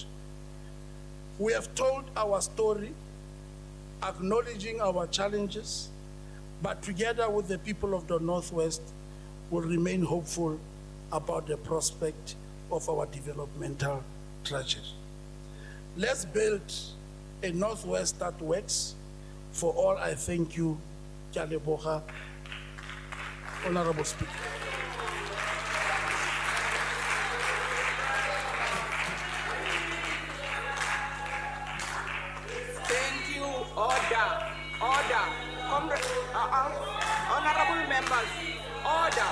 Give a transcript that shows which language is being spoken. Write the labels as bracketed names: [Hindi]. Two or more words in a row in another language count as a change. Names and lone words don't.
[English] We have told our story, acknowledging our challenges, but together with the people of the Northwest, will remain hopeful about the prospect of our developmental trajectory. Let's build a Northwest that works. For all, I thank you, [Tswana] Ke a leboga, [English] Honorable Speaker. Thank you. Order. Order. Honorable members. Order.